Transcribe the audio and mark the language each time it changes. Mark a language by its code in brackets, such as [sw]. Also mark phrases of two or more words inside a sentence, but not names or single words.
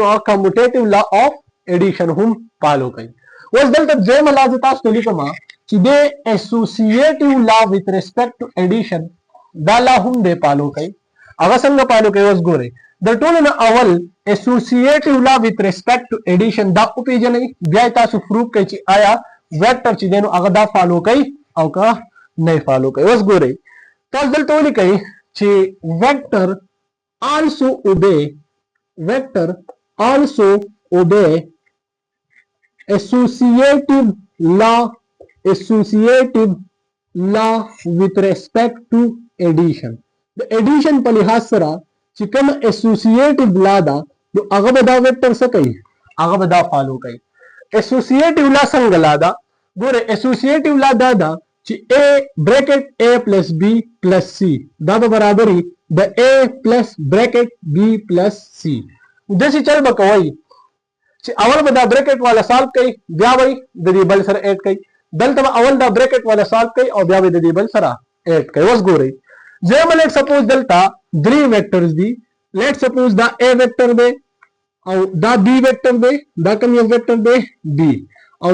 [ps] نو [en] commutative law of addition [ps] هم فالو کوي اوس دلته دویمه لا زه تاسو ته لیکم چې د [en] associative law with respect to addition [ps] دا لا هم دی فالو کوي هغه څنګه فالو کوي اوس ګورئ د ټولو نه اول [en] associative law with respect to addition [ps] دا وپېژنئ بیا یې تاسو پروف کوئ چې آیا ویکټر چې دی نو هغه دا فالو کوي او که نه فالو کوي اوس ګورئ تاسو دلته ولیکئ [en] چې ویکټر also obey associative law with respect to addition د addition په [ps] لحاظ سره چې کوم [en] associative law [ps] ده نو هغه به دا ویکټر څه کوي هغه به دا فالو کوي [en] associative law [ps] څنګه لا ده ګوره [en] associative law [ps] دا ده چې [en] a bracket a plus b plus c [ps] دا به برابري د [en] a plus bracket b plus c [ps] داسې چل به کوئ چې اول به دا بریکټ والا سالو کوي بیا به د دې بل سره اډ کوي دلته به اول دا بریکټ والا سالو کوي او بیا به د دې بل سره اډ کوي اوس ګورئ زه [en] let suppose [ps] دلته درې ویکټرز دي [en] let suppose [ps] دا a ویکټر دی او دا b ویکټر دی دا کوم یو ویکټر دی b او